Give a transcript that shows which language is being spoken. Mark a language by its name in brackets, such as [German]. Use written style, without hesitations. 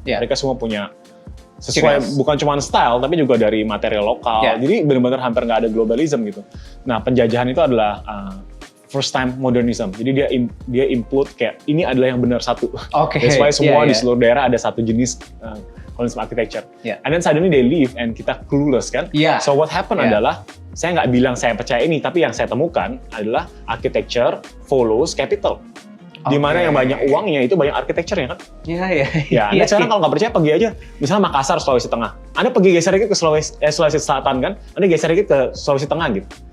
[Indonesian] Mereka semua punya sesuai, bukan cuma style, tapi juga dari material lokal. Jadi benar-benar hampir nggak ada globalism gitu. Nah, penjajahan itu adalah [English] first time modernism. [Indonesian] Jadi dia input kayak ini adalah yang benar satu. [English] That's why [Indonesian] semua di seluruh daerah ada satu jenis konsep architecture. [English] And then suddenly they leave and [Indonesian] kita clueless kan. [English] So what happened [Indonesian] adalah saya nggak bilang saya percaya ini, tapi yang saya temukan adalah [English] architecture follows capital. [Indonesian] Di mana yang banyak uangnya itu banyak architecture-nya kan. Ya, Anda sekarang kalau nggak percaya pergi aja. Misalnya Makassar, Sulawesi Tengah. Anda pergi geser dikit ke Sulawesi Selatan kan. Anda geser dikit ke Sulawesi Tengah gitu.